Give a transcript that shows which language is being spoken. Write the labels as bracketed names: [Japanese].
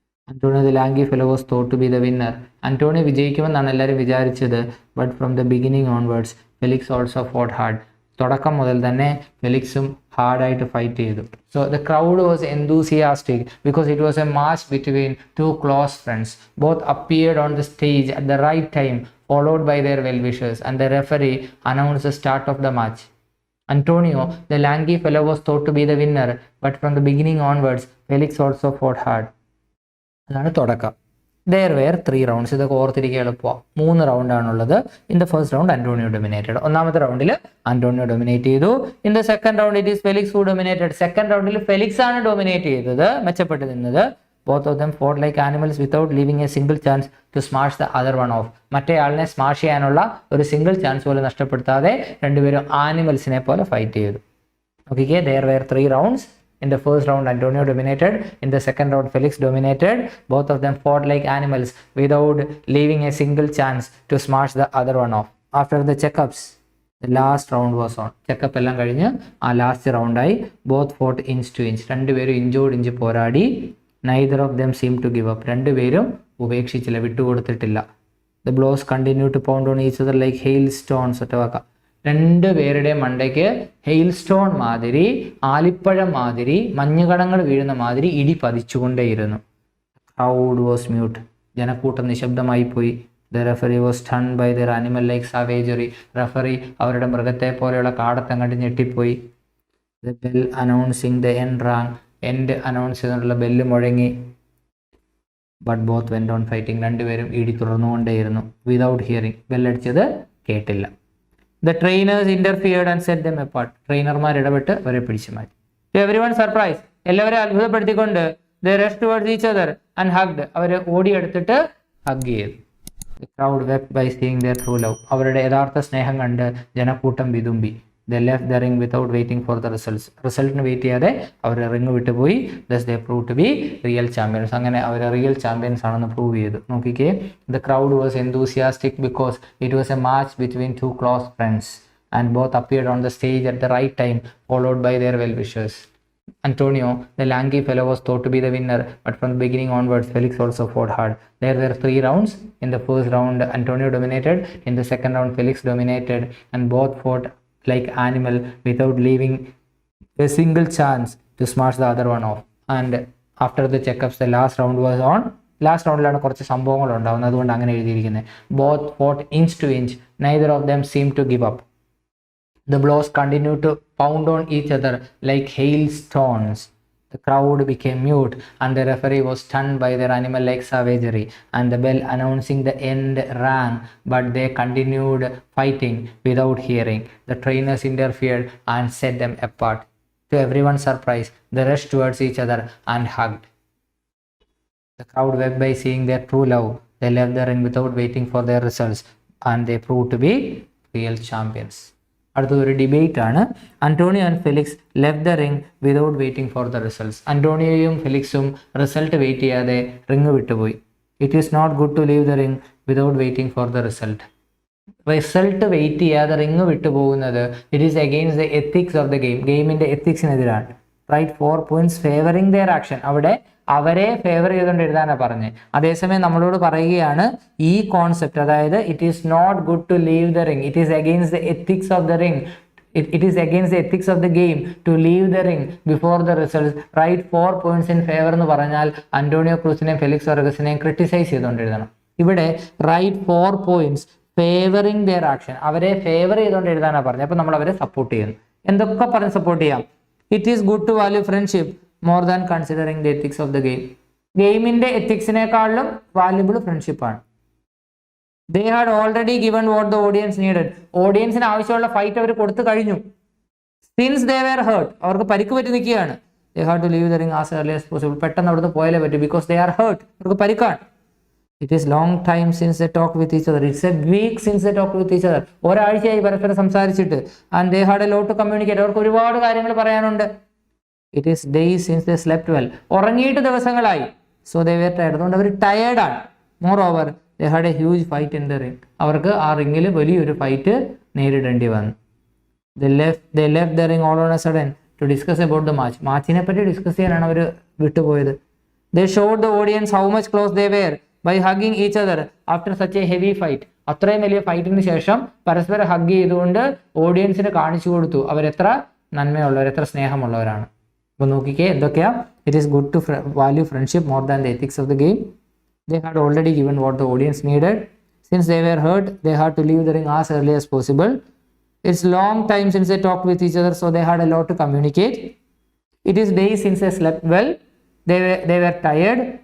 [English] Antonio the lanky fellow was thought to be the winner. [Malayalam] Antonio വിജയിക്കുമെന്നാണ് എല്ലാവരും വിചാരിച്ചത്. [English] But from the beginning onwards Felix also fought hard. [Malayalam] തുടക്കം മുതൽ തന്നെ ഫെലിക്സും ഹാർഡായിട്ട് fight ചെയ്തു. [English] So the crowd was enthusiastic because it was a match between two close friends. Both appeared on the stage at the right time followed by their well-wishers, and the referee announced the start of the match. Antonio, the lanky fellow, was thought to be the winner, but from the beginning onwards, Felix also fought hard. [Malayalam] അതാണ് തുടക്കം. [English] There were 3 rounds. [Malayalam] ഇതൊക്കെ ഓർത്തിരിക്കുക എളുപ്പമാണ്. 3 റൗണ്ടാണുള്ളത്. [English] In the first round Antonio dominated. [Malayalam] ഒന്നാമത്തെ റൗണ്ടിൽ Antonio dominate ചെയ്തു. [English] In the second round it is Felix who dominated. [Malayalam] Second റൗണ്ടിൽ Felix ആണ് ഡൊമിനേറ്റ് ചെയ്തത്, മെച്ചപ്പെട്ട് നിന്നത്. [English] Both of them fought like animals without leaving a single chance to smash the other one off. [Malayalam] മറ്റേ ആളിനെ smash ചെയ്യാനുള്ള ഒരു സിംഗിൾ ചാൻസ് പോലും നഷ്ടപ്പെടുത്താതെ രണ്ടുപേരും ആനിമൽസിനെ പോലെ ഫൈറ്റ് ചെയ്തു. [English] Okay, there were 3 rounds. In the first round, Antonio dominated. In the second round, Felix dominated. Both of them fought like animals without leaving a single chance to smash the other one off. After the checkups, the last round was on. [Malayalam] Checkup എല്ലാം കഴിഞ്ഞ് ആ last റൗണ്ടായി. [English] Both fought inch to inch. [Malayalam] രണ്ടുപേരും inch പോരാടി. [English] Neither of them seemed to give up. [Malayalam] രണ്ടുപേരും ഉപേക്ഷിച്ചില്ല, വിട്ടുകൊടുത്തിട്ടില്ല. [English] The blows continued to pound on each other like hailstones. [Malayalam] ഒറ്റവാക്ക. രണ്ടുപേരുടെ മണ്ടയ്ക്ക് hail stone മാതിരി, ആലിപ്പഴം മാതിരി, മഞ്ഞുകണങ്ങൾ വീഴുന്ന മാതിരി ഇടി പതിച്ചുകൊണ്ടേയിരുന്നു. [English] Crowd was mute. [Malayalam] ജനക്കൂട്ടം നിശബ്ദമായി പോയി. [English] The referee was stunned by their animal like savagery. [Malayalam] Referee അവരുടെ മൃഗത്തെ പോലെയുള്ള കാടത്തം കണ്ട് ഞെട്ടിപ്പോയി. [English] The bell announcing the end rang. [Malayalam] End announce ചെയ്തുകൊണ്ടുള്ള ബെല്ല് മുഴങ്ങി. [English] But both went on fighting. [Malayalam] രണ്ടുപേരും ഇടി തുടർന്നുകൊണ്ടേയിരുന്നു. [English] Without hearing. [Malayalam] ബെല്ലടിച്ചത് കേട്ടില്ല. [English] The trainers interfered and set them apart. [Malayalam] ട്രെയിനർമാർ ഇടപെട്ട് അവരെ പിടിച്ചു മാറ്റി. [English] to everyone surprise, [Malayalam] എല്ലാവരും അത്ഭുതപ്പെടുത്തിക്കൊണ്ട് [English] They rush towards each other and hugged. [Malayalam] Our ഓടിയെടുത്തിട്ട് hug ചെയ്തു. [English] The crowd wept by seeing their true love. [Malayalam] അവരുടെ യഥാർത്ഥ സ്നേഹം കണ്ട് ജനക്കൂട്ടം വിതുമ്പി. [English] They left the ring without waiting for the results. [Malayalam] റിസൾട്ടിന് wait ചെയ്യാതെ അവർ റിങ് വിട്ടുപോയി. [English] Thus they proved to be real champions. [Malayalam] അങ്ങനെ അവർ റിയൽ ചാമ്പ്യൻസ് ആണെന്ന് പ്രൂവ് ചെയ്തു. [English] നോക്കിക്കേ, the crowd was enthusiastic because it was a match between 2 close friends and both appeared on the stage at the right time followed by their well-wishers. Antonio, the lanky fellow, was thought to be the winner, but from the beginning onwards, Felix also fought hard. There were 3 rounds. In the first round, Antonio dominated. In the second round, Felix dominated, and both fought like animal without leaving a single chance to smash the other one off. And after the checkups, the last round was on. [Malayalam] Last റൗണ്ടിലാണ് കുറച്ച് സംഭവങ്ങൾ ഉണ്ടാകുന്നത്, അതുകൊണ്ട് അങ്ങനെ എഴുതിയിരിക്കുന്നത്. [English] Both fought inch to inch. neither of them seemed to give up. The blows continued to pound on each other like hailstones. The crowd became mute and the referee was stunned by their animal-like savagery, and the bell announcing the end rang, but they continued fighting without hearing. The trainers interfered and set them apart. To everyone's surprise, they rushed towards each other and hugged. The crowd wept by seeing their true love. They left the ring without waiting for their results, and they proved to be real champions. [Malayalam] അടുത്തൊരു debate ആണ്. [English] Antonio and Felix left the ring without waiting for the results. [Malayalam] അന്റോണിയോയും ഫെലിക്സും result wait ചെയ്യാതെ ring വിട്ടുപോയി. [English] It is not good to leave the ring without waiting for the result. [Malayalam] Result wait ചെയ്യാതെ ring വിട്ടുപോകുന്നത് [English] It is against the ethics of the game. [Malayalam] ഗെയിമിൻ്റെ എത്തിക്സിനെതിരാണ്. [English] Write 4 points favouring their action. [Malayalam] അവിടെ അവരെ favour ചെയ്തുകൊണ്ട് എഴുതാനാണ് പറഞ്ഞത്. അതേസമയം നമ്മളോട് പറയുകയാണ് ഈ കോൺസെപ്റ്റ്, അതായത് [English] It is not good to leave the ring, it is against the ethics of the ring. it is against the ethics of the game to leave the ring before the results. Write 4 points in favor [Malayalam] എന്ന് പറഞ്ഞാൽ Antonio ക്രൂസിനെയും Felix വർഗസിനെയും criticise ചെയ്തുകൊണ്ട് എഴുതണം. ഇവിടെ [English] write 4 points favouring their action, [Malayalam] അവരെ favour ചെയ്തുകൊണ്ട് എഴുതാനാണ് പറഞ്ഞത്. അപ്പോൾ നമ്മൾ അവരെ സപ്പോർട്ട് ചെയ്യുന്നു. എന്തൊക്കെ പറഞ്ഞ് സപ്പോർട്ട് ചെയ്യാം? [English] It is good to value friendship more than considering the ethics of the game. [Malayalam] ഗെയിമിന്റെ എത്തിക്സിനേക്കാളും valuable ഫ്രണ്ട്ഷിപ്പാണ്. [English] They had already given what the audience needed. [Malayalam] ഓഡിയൻസിന് ആവശ്യമുള്ള ഫൈറ്റ് അവർ കൊടുത്തു കഴിഞ്ഞു. [English] Since they were hurt, [Malayalam] അവർക്ക് പരിക്ക് പറ്റി നിൽക്കുകയാണ്. [English] They had to leave the ring as early as possible. [Malayalam] പെട്ടെന്ന് അവിടുന്ന് പോയാലേ പറ്റൂ, [English] because they are hurt. [Malayalam] അവർക്ക് പരിക്കാണ്. [English] It is long time since they talked with each other. It's a week since they talked with each other. [Malayalam] ഒരാഴ്ചയായി പരസ്പരം സംസാരിച്ചിട്ട്. [English] And they had a lot to communicate. [Malayalam] അവർക്ക് ഒരുപാട് കാര്യങ്ങൾ പറയാനുണ്ട്. [English] It is days since they slept well. [Malayalam] ഉറങ്ങിയിട്ട് ദിവസങ്ങളായി. [English] So they were tired. [Malayalam] അതുകൊണ്ട് അവർ ടയേർഡാണ്. [English] Moreover, they had a huge fight in the ring. [Malayalam] അവർക്ക് ആ റിംഗിൽ വലിയൊരു ഫൈറ്റ് നേരിടേണ്ടി വന്നു. [English] They left the ring all on a sudden to discuss about the match. [Malayalam] മാച്ചിനെ പറ്റി discuss ചെയ്യാനാണ് അവർ വിട്ടുപോയത്. [English] They showed the audience how much close they were by hugging each other after such a heavy fight. [Malayalam] അത്രയും വലിയ ഫൈറ്റിന് ശേഷം പരസ്പരം hug ചെയ്തുകൊണ്ട് ഓഡിയൻസിന് കാണിച്ചു കൊടുത്തു അവരെത്ര നന്മയുള്ളവർ, എത്ര സ്നേഹമുള്ളവരാണ്. അപ്പോൾ നോക്കിക്കേ എന്തൊക്കെയാ? [English] It is good to value friendship more than the ethics of the game. They had already given what the audience needed. Since they were hurt, they had to leave the ring as early as possible. It's long time since they talked with each other, so they had a lot to communicate. It is days since they slept well. They were tired.